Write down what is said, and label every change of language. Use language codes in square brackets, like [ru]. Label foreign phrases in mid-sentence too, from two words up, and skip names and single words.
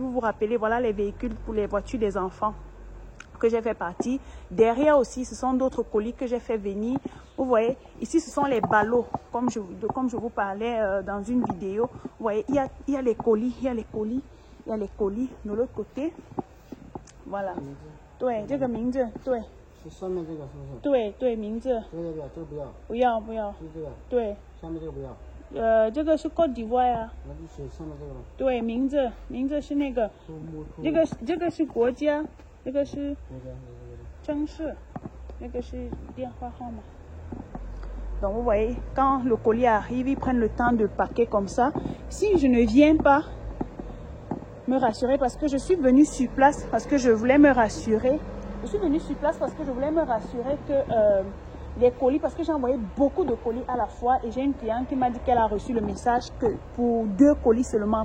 [fr] Vous vous rappelez, voilà les véhicules pour les voitures des enfants que j'ai fait partie. Derrière aussi, ce sont d'autres colis que j'ai fait venir. Vous voyez, ici, ce sont les ballots, comme je vous parlais dans une vidéo. Vous voyez, il y a les colis, il y a les colis, il y a les colis de l'autre côté. Voilà. [zh] 对，这个名字，对。是上面这个是不是？对对，名字。这个这个不要。不要不要。是这个。对。下面这个不要。这个是 Côte d'Ivoire 啊。那就写上面这个了。对，名字是那个。这个是国家，这个是城市，那个是电话号码。 [fr] Donc vous voyez, quand le colis arrive, ils prennent le temps de le paquer comme ça. Si je ne viens pas me rassurer parce que je suis venue sur place, parce que je voulais me rassurer. Je suis venue sur place parce que je voulais me rassurer que les colis, parce que j'ai envoyé beaucoup de colis à la fois et j'ai une cliente qui m'a dit qu'elle a reçu le message que pour 2 colis seulement.